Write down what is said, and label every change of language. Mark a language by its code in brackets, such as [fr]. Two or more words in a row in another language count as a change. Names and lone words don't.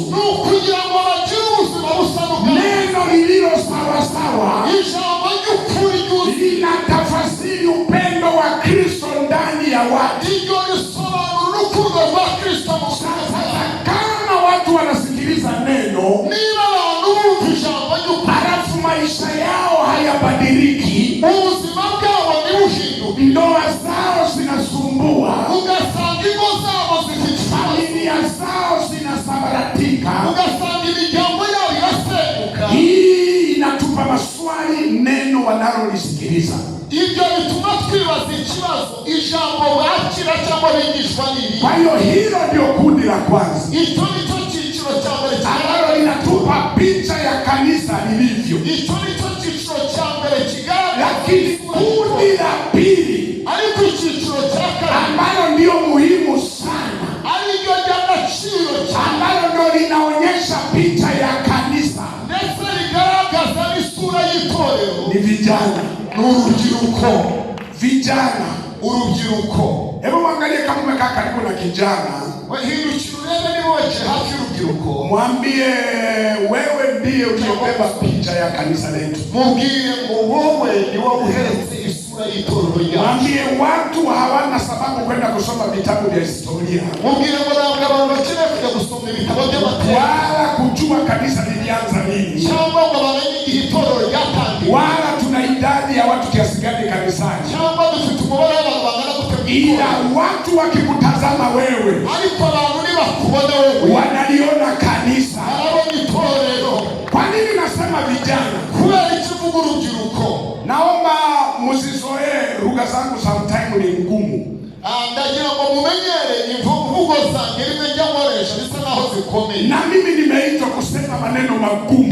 [rw] n'ukugira ngo bagire ubuzima busa n'ubwa [sw] neno lililo sawa sawa, [rw] ijambo ry'ukuri ryuzuye, [sw] linatafasiri upendo wa Kristo ndani ya watu. [rw] iryo risobanura urukundo rwa Kristo mu [sw] Sasa kama watu wanasikiliza neno [rw] niba abantu bumva ijambo ry'ukuri, [sw] halafu maisha yao hayabadiliki, [rw] ubuzima bwabo ntibuhinduke, [sw] ndoa zao zinasumbua, [rw] ugasanga ingo zabo zifite [sw] familia zao zinasambaratika, [rw] ugasanga imiryango yabo irasenyuka, [sw] hii inatupa maswali neno wanalolisikiliza. [rw] ibyo bituma twibaza ikibazo ijambo bakira cyangwa bigishwa n'iri. [sw] Kwa hiyo hilo ndio kundi la kwanza [rw] icyo nicyo cyiciro cya mbere [sw] ambalo linatupa picha ya kanisa lilivyo, [rw] icyo nicyo cyiciro cya mbere kigaragaza, [sw] lakini kundi la pili [rw] ariko icyiciro cya kabiri [sw] ambalo ndio muhimu sana, [rw] ariryo ry'agaciro cyane, [sw] ambalo ndio linaonyesha picha ya kanisa, [rw] ndetse rigaragaza n'isura y'itorero, [sw] ni vijana. [rw] n'urubyiruko. [sw] Vijana, [rw] urubyiruko, [sw] hebu mwangalie kama umekaa karibu na kijana, [rw] hindukira urebe niba wicaye hafi y'urubyiruko, [sw] mwambie wewe ndiye uliyobeba picha ya kanisa letu. [rw] mubwire ngo wowe ni wowe uheretse isura y'itorero ryacu. [sw] Mwambie watu hawana sababu kwenda kusoma vitabu vya historia, [rw] mubwire ngo ntabwo abantu bakeneye kujya gusoma ibitabo by'amateka, [sw] wala kujua kanisa lilianza lini, [rw] cyangwa ngo bamenye igihe itorero ryatangiye, [sw] wala tuna idadi ya watu kiasi gani kanisani, [rw] cyangwa dufite umubare w'abantu bangana gute, [sw] ila watu wakikutazama wewe [rw] ariko abantu nibakubona wowe [sw] wanaliona kanisa. [rw] barabona itorero. [sw] Kwa nini nasema vijana? [rw] kubera ikivuga urubyiruko, [sw] Naomba musizoee lugha zangu, sometime ni ngumu, [rw] ndagira ngo mumenyere imvugo zanjye rimwe njya nkoresha bisa naho zikomeye, [sw] na mimi nimeitwa kusema maneno magumu,